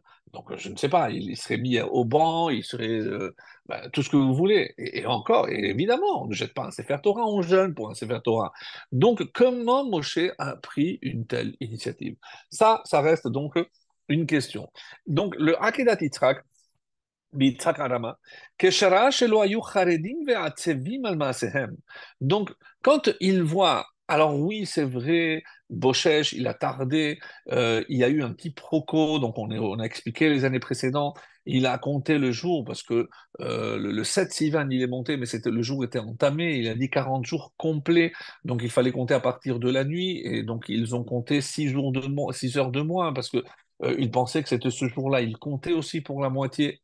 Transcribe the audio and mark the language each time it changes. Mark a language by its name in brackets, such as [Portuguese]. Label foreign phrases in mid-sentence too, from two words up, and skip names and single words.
[French] Donc, je ne sais pas, il serait mis au banc, il serait tout ce que vous voulez. Et encore, et évidemment, on ne jette pas un Sefer Torah, on jeûne pour un Sefer Torah. Donc, comment Moshe a pris une telle initiative? Ça reste donc une question. Donc, le [Hebrew] Akedat Yitzhak, ביצחק הרמה, כשראה שלא היו חרדים ועצבים על מעשיהם. [French] Donc, quand il voit, alors oui, c'est vrai, Boshesh, il a tardé, il y a eu un petit proco, donc on a expliqué les années précédentes, il a compté le jour, parce que le 7 Sivan, il est monté, mais le jour était entamé, il a dit 40 jours complets, donc il fallait compter à partir de la nuit, et donc ils ont compté 6 jours de moins, 6 heures de moins, parce que il pensait que c'était ce jour-là, il comptait aussi pour la moitié.